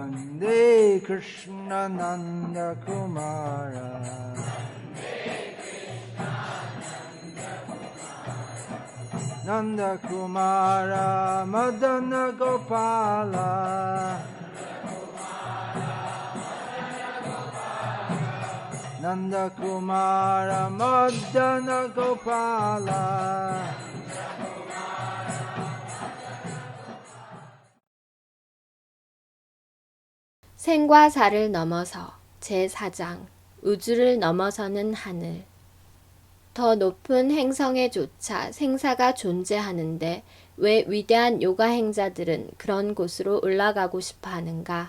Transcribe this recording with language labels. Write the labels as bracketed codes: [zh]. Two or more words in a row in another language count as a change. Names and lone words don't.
[sa] Nande Krishna Nanda Kumara Nanda Kumara Madana Gopala Nanda Kumara Madana Gopala [ko] 생과 사를 넘어서 제4장 우주를 넘어서는 하늘. 더 높은 행성에 조차 생사가 존재하는데 왜 위대한 요가 행자들은 그런 곳으로 올라가고 싶어 하는가?